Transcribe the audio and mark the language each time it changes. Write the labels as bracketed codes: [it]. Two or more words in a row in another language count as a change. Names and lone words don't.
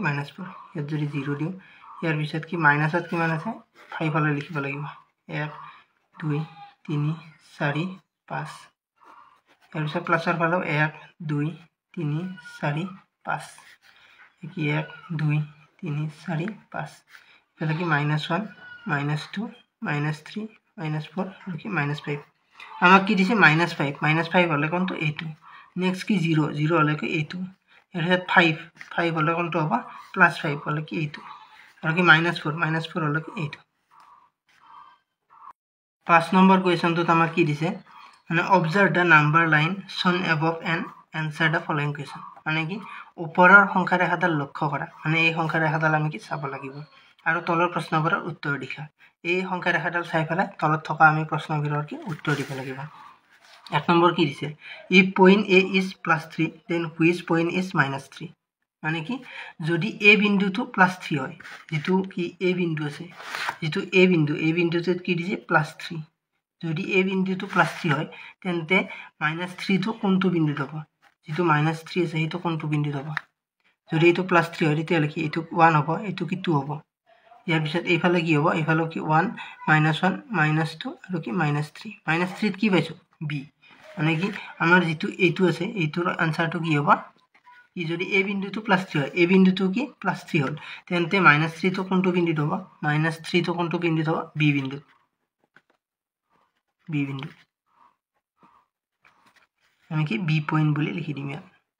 [as] -4 ইয়াত যদি 0 দিও ইয়াৰ পিছত কি মাইনাসত কিমান আছে 5 হলে লিখিব লাগিব 1 2 3 4 5 ইয়াৰ পিছত প্লাসৰ ফালেও 1 2 3 4 5 কি 1 2 3 4 5 এটা কি -1 -2 -3 -4 আৰু কি -5 আমাক কি দিছে -5 হলে কোনটো এইটো নেক্সট কি 0 0 হলে কি এইটো [bn] এর সাথে [as] 5 হলে কোনটো হবে +5 হলে কি এইটো আর কি -4 হলে কি এইটো 5 নম্বৰ কোৱেশ্চনটোত আমাক কি দিছে মানে [en] observe the number line shown above and answer the following question [as] মানে কি ওপৰৰ সংখ্যা ৰেখাডাল লক্ষ্য কৰা মানে এই সংখ্যা ৰেখাডাল আমি কি চাব লাগিব আৰু তলৰ প্ৰশ্নবোৰৰ উত্তৰ দিখা এই সংখ্যা ৰেখাডাল চাই ফেলে তলত থকা আমি প্ৰশ্নবোৰৰ কি উত্তৰ দিব লাগিব 1 নম্বৰ কি দিছে [en] if point A is +3 then which point is -3 [as] মানে কি যদি a বিন্দুটো +3 হয় যেটো কি a বিন্দু আছে যেটো a বিন্দুতে কি দিছে +3 যদি a বিন্দুটো +3 হয় তেন্তে -3 তো কোনটো বিন্দুত হ'ব যেটো -3 আছে সেইটো কোনটো বিন্দুত হ'ব যদি এটো +3 হয় তেতিয়ালে কি এটো 1 হ'ব এটো কি 2 হ'ব ইয়াৰ পিছত এইফালে কি হ'ব এইফালে কি 1 -1 -2 আৰু কি -3 -3 কি পাইছো b মানে কি আমাৰ যেটো এইটো আছে এইটোৰ আনসাৰটো কি হ'ব কি যদি a বিন্দুটো +3 হয় a বিন্দুটো কি +3 হল তেন্তে -3 তো কোনটো বিন্দুত হ'ব -3 তো কোনটো বিন্দুত হ'ব b বিন্দু আমি কি b পয়েন্ট বুলি লিখি দিম ইয়াত